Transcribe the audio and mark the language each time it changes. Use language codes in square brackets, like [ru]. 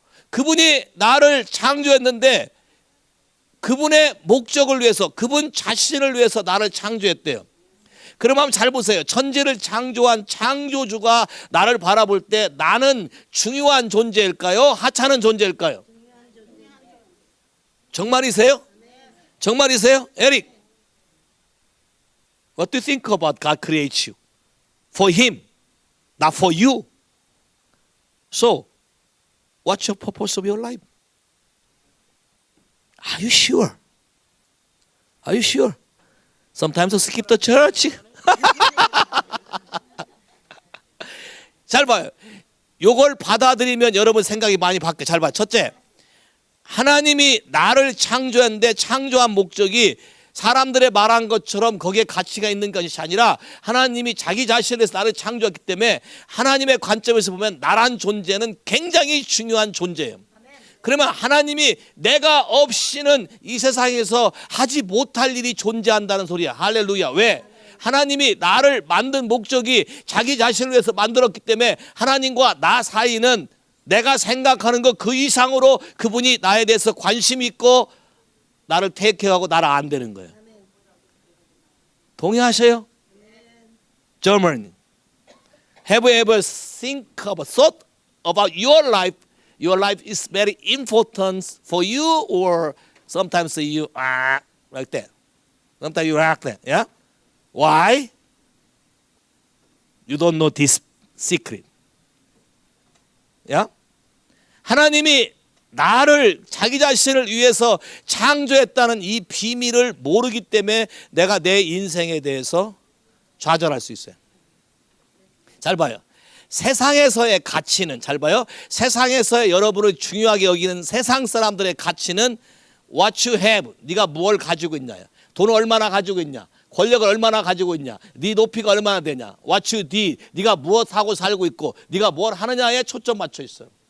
[ko] 그분이 나를 창조했는데 그분의 목적을 위해서, 그분 자신을 위해서 나를 창조했대요. 그럼 한번 잘 보세요. 천지를 창조한 창조주가 나를 바라볼 때 나는 중요한 존재일까요? 하찮은 존재일까요? 정말이세요? 정말이세요? 에릭, [en] What do you think about God creates you? For Him, not for you. So, what's your purpose of your life? Are you sure? Are you sure? Sometimes you skip the church. [ko] 잘 봐요. 요걸 받아들이면 여러분 생각이 많이 바뀌어요. 잘 봐요. 첫째, 하나님이 나를 창조했는데 창조한 목적이 사람들의 말한 것처럼 거기에 가치가 있는 것이 아니라 하나님이 자기 자신에서 나를 창조했기 때문에 하나님의 관점에서 보면 나란 존재는 굉장히 중요한 존재예요. 그러면 하나님이 내가 없이는 이 세상에서 하지 못할 일이 존재한다는 소리야. 할렐루야. 왜? 하나님이 나를 만든 목적이 자기 자신을 위해서 만들었기 때문에 하나님과 나 사이는 내가 생각하는 것 그 이상으로 그분이 나에 대해서 관심이 있고 나를 테이크하고 나를 안 되는 거예요. 동의하세요? German. [en] Have you ever thought about your life? Your life is very important for you, or sometimes you are like that. Sometimes you act like that. Yeah? Why? You don't know this secret. Yeah? [ko] 하나님이 나를 자기 자신을 위해서 창조했다는 이 비밀을 모르기 때문에 내가 내 인생에 대해서 좌절할 수 있어요. 잘 봐요. 세상에서의 가치는, 잘 봐요. 세상에서 여러분을 중요하게 여기는 세상 사람들의 가치는 [en] what you have, [ko] 네가 뭘 가지고 있냐, 돈을 얼마나 가지고 있냐, 권력을 얼마나 가지고 있냐, 네 높이가 얼마나 되냐, [en] what you did, [ko] 네가 무엇하고 살고 있고 네가 뭘 하느냐에 초점 맞춰 있어요.